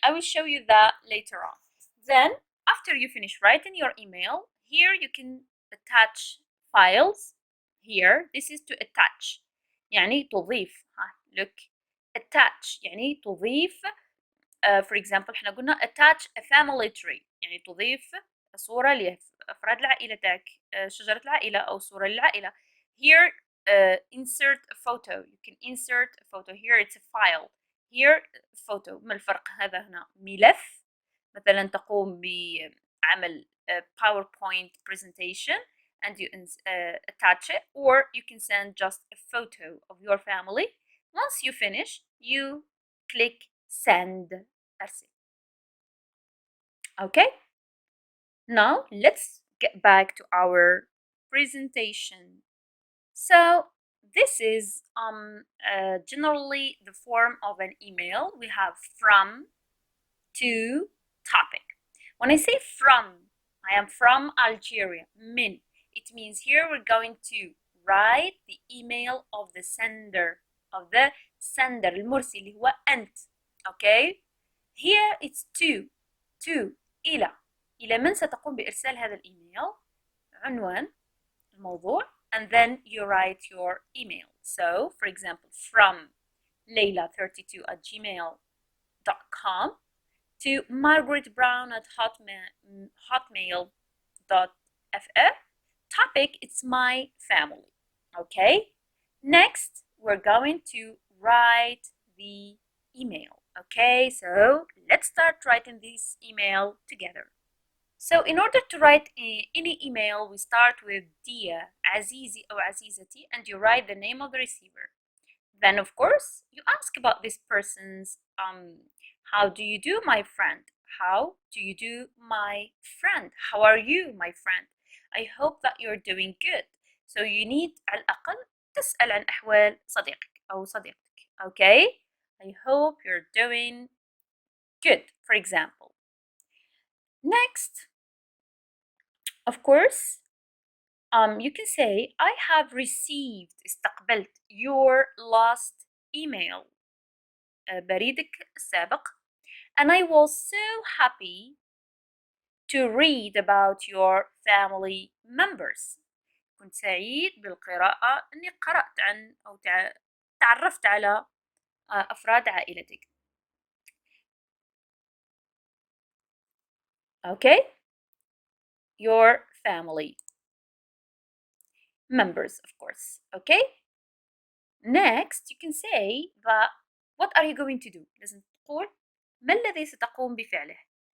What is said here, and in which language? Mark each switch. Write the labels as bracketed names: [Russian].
[English] I will show you that later on. Then, after you finish writing your email, here you can attach files. Here, this is to attach. [Arabic] يعني تضيف. [English] Look, attach [Arabic] يعني تضيف. [English] For example, [Arabic] احنا قلنا [English] attach a family tree [Arabic] يعني تضيف صورة لأفراد العائلة شجرة العائلة أو صورة للعائلة. [English] Here, insert a photo. You can insert a photo. Here it's a file. Here photo. [Arabic] ما الفرق؟ هذا هنا ملف. مثلا تقوم بعمل [English] PowerPoint presentation and you attach it, or you can send just a photo of your family. Once you finish, you click send. أرسل. Okay. Now let's get back to our presentation. So this is generally the form of an email. We have from, to, topic. When I say from, I am from Algeria. Min. It means here we're going to write the email of the sender. [Arabic] المرسل اللي هو أنت. Okay. [English] Here it's to [Arabic] إلى من ستقوم بإرسال هذا الإيميل. عنوان الموضوع. [English] And then you write your email. So, for example, from Layla32@gmail.com to margaretbrown@hotmail.fr. Topic, it's my family. Okay. Next, we're going to write the email. Okay, so let's start writing this email together. So in order to write any email, we start with Dia, Azizi or Azizati, and you write the name of the receiver. Then, of course, you ask about this person's, how do you do, my friend? How do you do, my friend? How are you, my friend? I hope that you're doing good. So you need [Arabic] على الأقل تسأل عن أحوال صديقك أو صديقتك. [English] Okay? I hope you're doing good, for example. Next, of course, you can say I have received استقبلت your last email [Arabic] بريدك السابق [English] and I was so happy to read about your family members. [Arabic] كنت سعيد بالقراءة أني قرأت عن أو تعرفت على أفراد عائلتك. [English] Okay, your family members of course. Okay, next you can say that what are you going to do. [Arabic] لازم تقول ما الذي ستقوم بفعله.